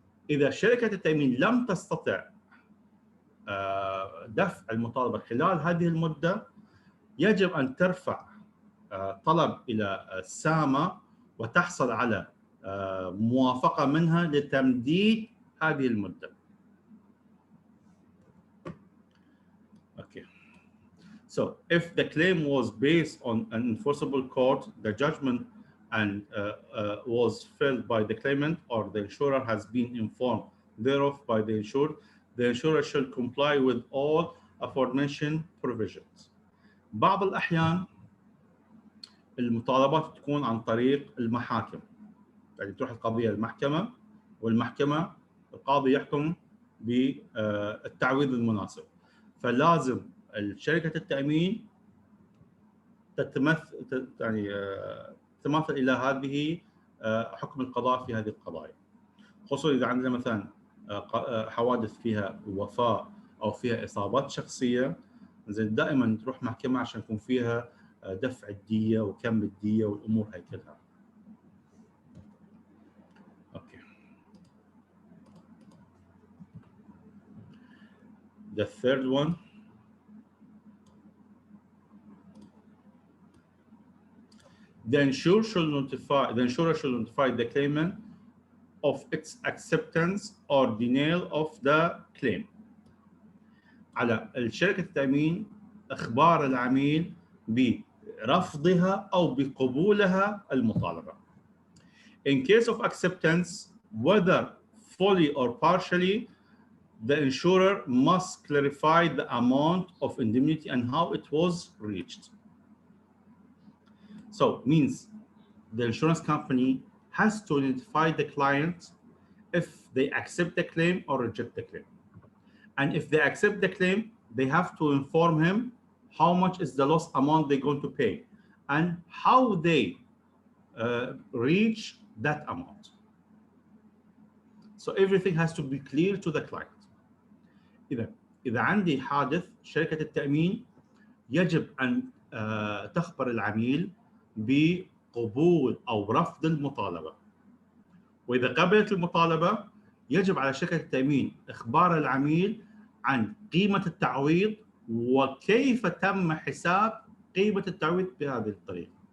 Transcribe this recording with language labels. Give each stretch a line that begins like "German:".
Arabic: إذا شركة التأمين لم تستطع دفع المطالبة خلال هذه المدة يجب أن ترفع طلب إلى السامة وتحصل على موافقة منها لتمديد هذه المدة.
English: Okay. So if the claim was based on an enforceable court, the judgment and was filled by the claimant or the insurer has been informed thereof by the insured, the insurer shall comply with all aforementioned provisions.
Arabic: بعض الأحيان المطالبات تكون عن طريق المحاكم، يعني تروح القضية للمحكمة والمحكمة القاضي يحكم بالتعويض المناسب، فلازم شركة التأمين تتمثل إلى هذه حكم القضاء في هذه القضايا، خصوصا إذا عندنا مثلا حوادث فيها وفاة أو فيها إصابات شخصية، زين دائما تروح محكمة عشان يكون فيها دفع الدية وكم الدية والأمور هاي كلها. أوكي.
English: The third one. The insurer shall notify the claimant of its acceptance or denial of the claim.
Arabic: على الشركة التأمين إخبار العميل برفضها أو بقبولها المطالبة.
English: In case of acceptance, whether fully or partially, the insurer must clarify the amount of indemnity and how it was reached. So means the insurance company has to notify the client if they accept the claim or reject the claim. And if they accept the claim, they have to inform him how much is the loss amount they're going to pay and how they reach that amount. So everything has to be clear to the client.
Arabic: إذا عندي حادث، شركة التأمين يجب أن تخبر العميل بقبول أو رفض المطالبة. وإذا قبلت المطالبة يجب على شركة التأمين إخبار العميل عن قيمة التعويض وكيف تم حساب قيمة التعويض بهذه الطريقة.